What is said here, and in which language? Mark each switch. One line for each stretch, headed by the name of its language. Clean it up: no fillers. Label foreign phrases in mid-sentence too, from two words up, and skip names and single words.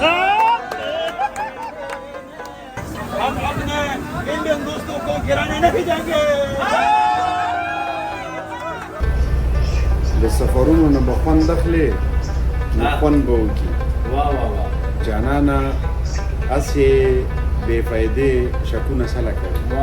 Hindi: हम अपने इंडियन दोस्तों को गिराने नहीं देंगे
Pashto: د سفرونو نه به خوند اخلي نو خوند به وکړي جانانه هسې بې فایدې شکونه سله کوي